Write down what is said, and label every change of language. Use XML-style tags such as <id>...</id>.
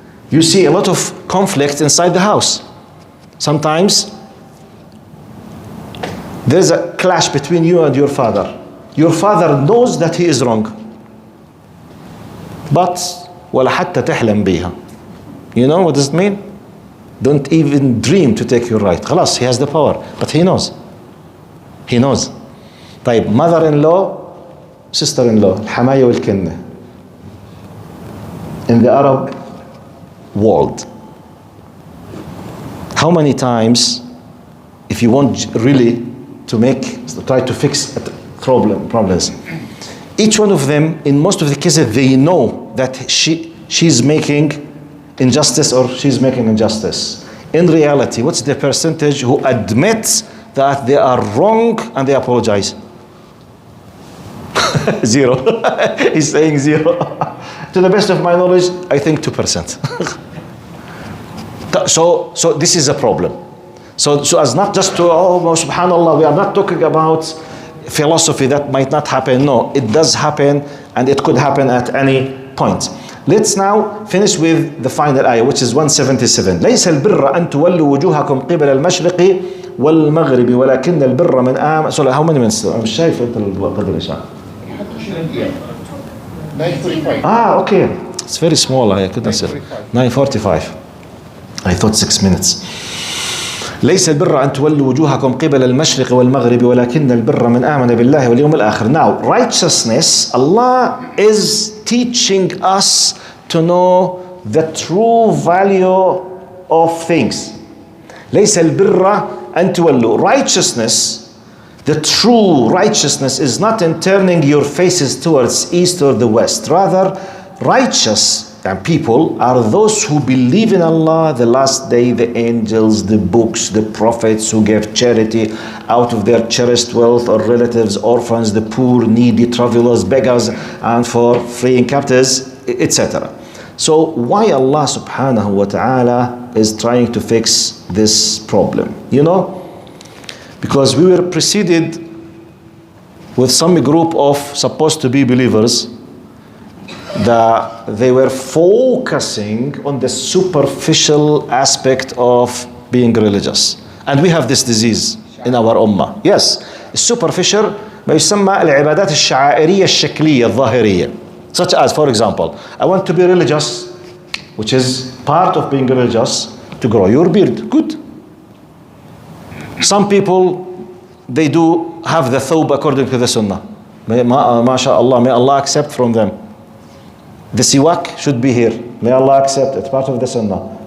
<en>You see a lot of conflict inside the house. Sometimes there's a clash between you and your father. Your father knows that he is wrong, but</en> <ar>ولا حتى تحلم بيها.</ar> <en>You know what does it mean? don't even dream to take your right. خلاص, he has the power, but he knows. He knows.</en> <ar>طيب, mother-in-law, sister-in-law, الحماية والكنة.</ar> <en>In the Arab world, how many times, if you want really to try to fix problems, each one of them, in most of the cases, they know that she's making injustice or she's making injustice. In reality, what's the percentage who admits that they are wrong and they apologize? Zero. He's saying zero. To the best of my knowledge, I think 2%. So this is a problem. So as not just to, subhanallah, we are not talking about philosophy that might not happen. No, it does happen, and it could happen at any point. Let's now finish with the final ayah, which is 177.</en> <ar>ليس البر أن تولوا وجوهكم قبل المشرق والمغرب ولكن البر من آمن.</ar> <en>So how many minutes?</en> <ar>أنا مش شايف أنت القدر إيش.</ar> <en>9:45. Okay. It's very small. I couldn't say. 9:45. I thought 6 minutes.</en> <ar>ليس البر أن تولوا وجوهكم قبل المشرق والمغرب ولكن البر من آمن بالله واليوم الآخر.</ar> <en>Now, righteousness, Allah is teaching us to know the true value of things.</en> <ar>ليس البر أن تولوا.</ar> <en>Righteousness, the true righteousness is not in turning your faces towards east or the west. Rather, righteous and people are those who believe in Allah, the last day, the angels, the books, the prophets, who give charity out of their cherished wealth or relatives, orphans, the poor, needy, travelers, beggars, and for freeing captives, etc. So why Allah subhanahu wa ta'ala is trying to fix this problem? You know, because we were preceded with some group of supposed to be believers that they were focusing on the superficial aspect of being religious. And we have this disease in our ummah. Yes, superficial</en> <ar>ما يسمى العبادات الشعائرية الشكلية الظاهرية.</ar> <en>Such as, for example, I want to be religious, which is part of being religious, to grow your beard. Good. Some people, they do have the thawb according to the sunnah. MashaAllah, may Allah accept from them. The siwak should be here. May Allah accept it. Part of the sunnah.</en>